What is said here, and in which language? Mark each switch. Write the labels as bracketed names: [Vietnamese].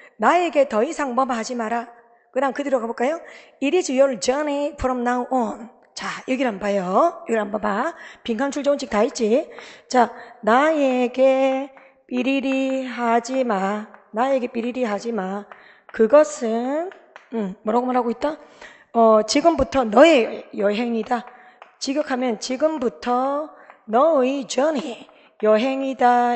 [Korean] 나에게 더 이상 뭐뭐 하지 마라. 그다음 그대로 가볼까요? [English] It is your journey from now on. [Korean] 자, 여기를 한번 봐요. 여기를 한번 봐봐. 빈칸 출제 원칙 다 있지? 자, 나에게 삐리리 하지 마. 나에게 삐리리 하지 마. 그것은 뭐라고 말하고 있다? 지금부터 너의 여행이다. 직역하면 지금부터 너의 journey, 여행이다.